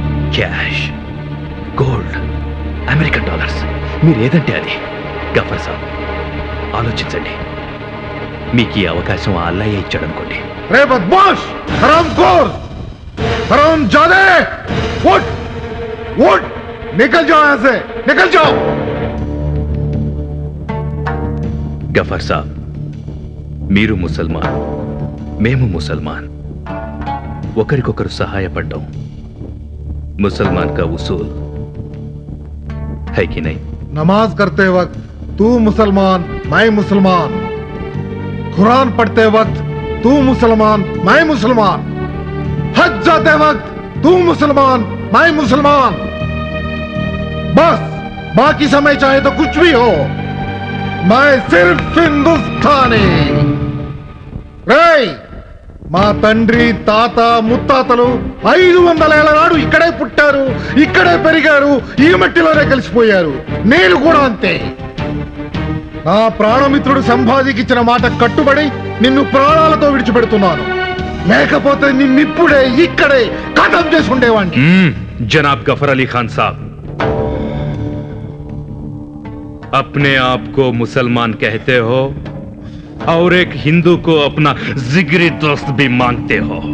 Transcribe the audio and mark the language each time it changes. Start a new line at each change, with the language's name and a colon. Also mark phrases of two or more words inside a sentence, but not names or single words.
Telugu: క్యాష్, గోల్డ్,
English: American dollars,
Telugu: మీరు ఏదంటే అది. గఫర్ సాబ్, ఆలోచించండి. మీకు ఈ అవకాశం ఆ అల్లయ్య ఇచ్చాడనుకోండి.
Hindi: रे बदमाश, हरामखोर, हरामजादे, उठ उठ, निकल जाओ यहां से, निकल जाओ.
Telugu: గఫర్ సాబ్, మీరు ముసల్మాన్, మేము ముసల్మాన్. ఒకరికొకరు సహాయపడ్డాం ముసల్మాన్
Hindi: का उसूल है कि नहीं? नमाज करते वक्त तू मुसलमान मैं मुसलमान, कुरान पढ़ते वक्त तू मुसलमान मैं मुसलमान, हज जाते वक्त तू मुसलमान मैं मुसलमान. बस बाकी समय चाहे तो कुछ भी हो, मैं सिर्फ हिंदुस्तानी.
Telugu: రేయ్, మా తండ్రి తాత ముత్తాతలు 500 ఏళ్ల నాడు ఇక్కడే పుట్టారు, ఇక్కడే పెరిగారు, ఈ మట్టిలోనే కలిసిపోయారు. నేను కూడా అంతే. నా ప్రాణమిత్రుడు సంభాజీకి ఇచ్చిన మాట కట్టుబడి నిన్ను ప్రాణాలతో విడిచిపెడుతున్నాను. లేకపోతే నిన్నిప్పుడే ఇక్కడే ఖతం చేసి ఉండేవాడిని.
Hindi: जनाब गफर अली खान साहब, अपने आप को मुसलमान कहते हो और एक हिंदू को अपना जिगरी दोस्त भी मानते हो.